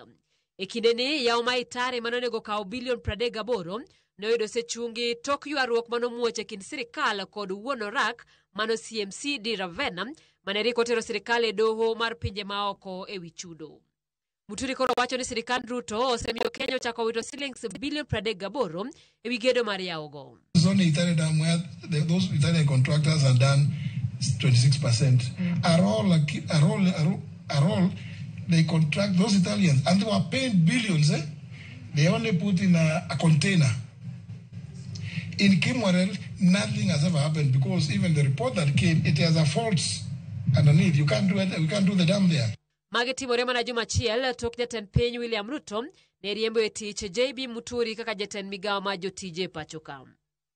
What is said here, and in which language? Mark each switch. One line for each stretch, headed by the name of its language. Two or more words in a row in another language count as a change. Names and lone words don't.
Luo (Kenya and Tanzania): E kinde ni yawo ma Itare manonego kawo bilion 38 noyudo sechungi tok ywaruok manomuoch e kind sirikal kod wuon orak mano CMC Di Ravena mane riko tero sirikal e doho mar pinje maoko e wi chudo. Muturi koro wacho ni sirikal Ruto osemiyo Kenya ochako wito silings bilion 38 e wi gedo mar yawo go.
English: It's only Italian dam where those Italian contractors are done 26%. Are all they contract those Italians and they were paying billions. They only put in a container. In Kimorer, nothing has ever happened because even the report that came, it has a fault underneath. You can't do it. We can't do the dam there.
Luo (Kenya and Tanzania): Mage timore mana juma achiel tok jatend piny William Ruto ne riembo e tich JB Muturi kaka jatend migao mar jotije pacho ka.